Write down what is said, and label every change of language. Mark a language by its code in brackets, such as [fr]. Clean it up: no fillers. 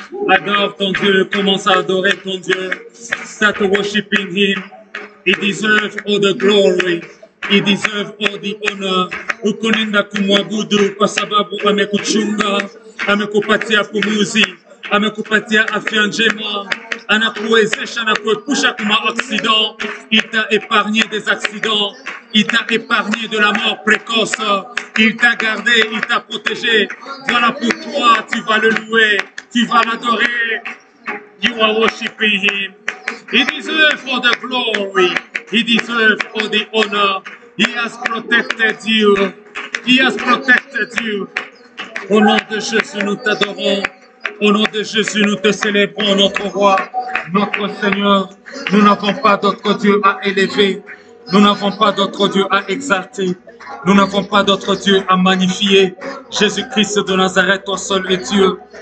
[fr] Adore ton Dieu, commence à adorer ton Dieu. [en] Start worshiping Him. He deserves all the glory. He deserves all the honor. [sw] Ukonenda kumwabudu kwa sababu amekuchunga, amekupatia pumuzi, amekupatia afya njema, anakuwezesha na kuepusha kuma accident. [fr] Il t'a épargné des accidents. Il t'a épargné de la mort précoce. Il t'a gardé, il t'a protégé. Voilà pourquoi tu vas le louer, tu vas l'adorer. [en] You are worshiping Him. He deserves all the glory. He deserves all the honor. He has protected you. He has protected you. [fr] Au nom de Jésus, nous t'adorons. Au nom de Jésus, nous te célébrons, notre roi, notre Seigneur. Nous n'avons pas d'autre Dieu à élever. Nous n'avons pas d'autre Dieu à exalter. Nous n'avons pas d'autre Dieu à magnifier. Jésus-Christ de Nazareth, toi seul est Dieu.